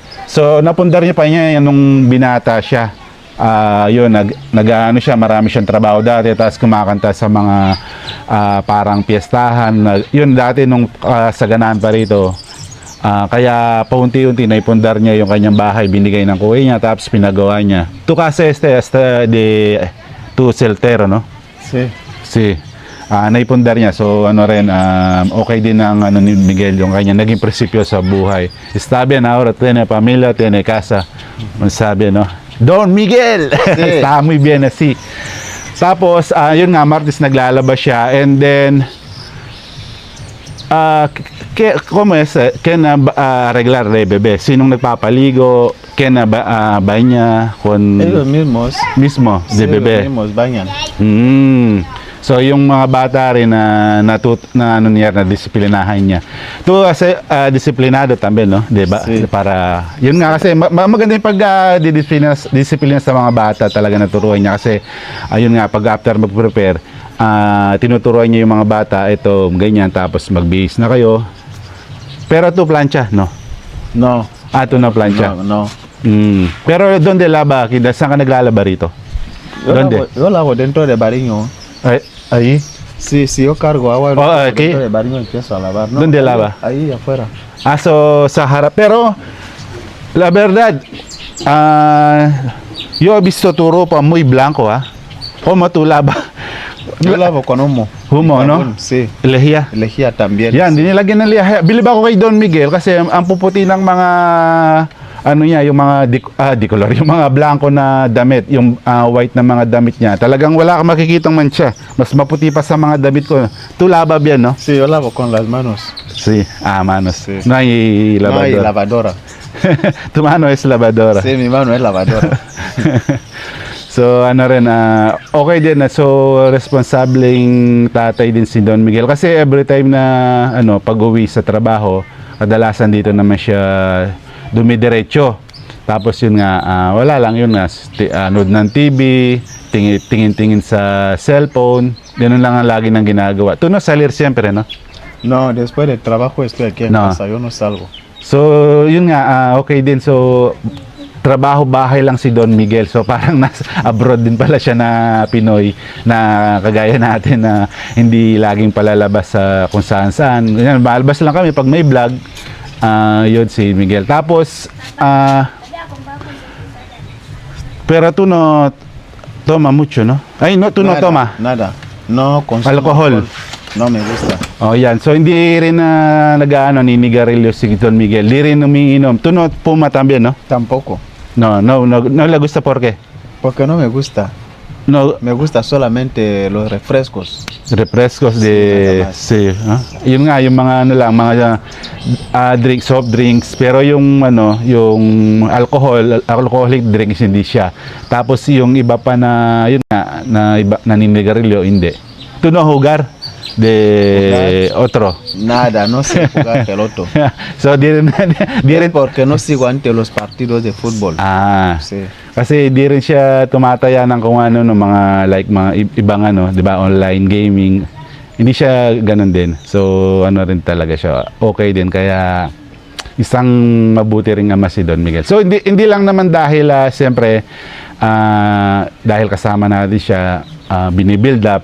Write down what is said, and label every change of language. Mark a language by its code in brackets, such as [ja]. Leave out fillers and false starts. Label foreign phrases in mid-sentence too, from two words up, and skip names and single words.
[tl] So, napundar niya pa niya yan nung binata siya. Yun, nag-ano siya, marami siyang trabaho dati, tapos kumakanta sa mga parang piyestahan. Yun, dati nung saganaan pa rito. Kaya paunti-unti naipundar niya yung kanyang bahay, binigay ng kuya niya, tapos pinagawa niya. [es] Tu casa de tu soltero, no? Sí. [tl] Si naipundar niya. So ano rin, okay din ang ano ni Miguel, yung kanya naging prinsipyo sa buhay. [es] Está bien ahora, tiene familia, tiene casa. [tl] Sabi, no? Don Miguel! [es] Sí. Está muy bien así. [tl] Tapos, yun nga, Martes naglalaba siya, [en] and then [es] ¿cómo es? ¿Quién arreglar de bebé? [tl] Sinong nagpapaligo? [es] ¿Quién baña con Ellos mismos. mismo de sí, bebé? Ellos mismos bañan. [tl] So yung mga bata rin na ano niya, na disiplinahan niya. To kasi disiplinado también, no? 'Di ba? [es] Sí. [tl] Para yun nga kasi maganda yung pag disiplina sa mga bata, talaga naturuan niya kasi ayun nga, pag after mag-prepare, tinuturuan niya yung mga bata, ito ganyan, tapos magbihis na kayo. [es] Pero tu plancha, no? No. Tu na plancha. No. Pero donde laba? [tl] Saan ka naglalaba rito? [es] ¿Dónde? Yo lavo dentro de Bariño. Ahí. Sí, yo cargo agua aquí. dentro de Bariño y empiezo a lavar. No, ¿Dónde lava? Ahí afuera. [tl] So sa harap. [es] Pero la verdad, yo he visto tu ropa muy blanco, ¿Cómo tú lava? Yo lavo con humo. Humo, Y no? jabón, Sí. Lehia. Lejía también. [tl] Yan, dinilagyan ng liha. Bilib ako kay Don Miguel kasi ang puputi ng mga ano niya, yung mga decolor, yung mga blanco na damit, yung white na mga damit niya. Talagang wala kang makikitang mancha. Mas maputi pa sa mga damit ko. [es] Tu lava bien, no? Sí, yo lavo con las manos. Sí, manos. Sí. No hay No hay lavadora. lavadora. Tu mano es lavadora. Sí, mi mano es lavadora. [tl] So ano rin, okay din na, so responsableng tatay din si Don Miguel kasi [en] every time [tl] na pag-uwi sa trabaho, kadalasan dito naman siya dumidiretso. Tapos yun nga, wala lang yun nga, nood ng TV, tingin-tingin sa cellphone, ganun lang ang lagi nang ginagawa. [es] Tú no salir siempre, no? No, después del trabajo estoy aquí en No. casa, yo no salgo. [tl] So yun nga, okay din. So trabaho bahay lang si Don Miguel. So parang nasa abroad din pala siya na Pinoy, na kagaya natin na hindi laging palalabas sa kung saan-saan. Yan, malabas lang kami pag may vlog. Yun si Miguel. [es] Tapos pero tú no toma mucho, no? Ay, no, tú no Nada, toma Nada. No consumo alcohol. No me gusta. [tl] Oh, yan. So hindi rin ninigarilyo si Don Miguel. Hindi rin umiinom. [es] Tú no fuma también, no? Tampoco. No le gusta. ¿Por qué? Porque no me gusta. No, Me gusta solamente los refrescos. refrescos Nada de más. sí, [tl] yun nga yung mga mga [en] soft drinks, [tl] pero yung yung [en] alcoholic drinks [tl] hindi siya. Tapos yung iba pa na yun nga na iba naninigarilyo hindi. [es] Tu no jugar de otro. Nada, no sé jugar pelota. [tl] So di rin [es] Porque no sigo ante los partidos de fútbol. Sí. [tl] kasi di rin siya tumataya ng kung ano no, mga like mga ibang 'di ba, [en] online gaming. [tl] Hindi siya ganun din. So ano rin talaga siya. Okay din, kaya isang mabuti ring ama si Don Miguel. So hindi lang naman dahil siyempre dahil kasama natin siya, binibuild up.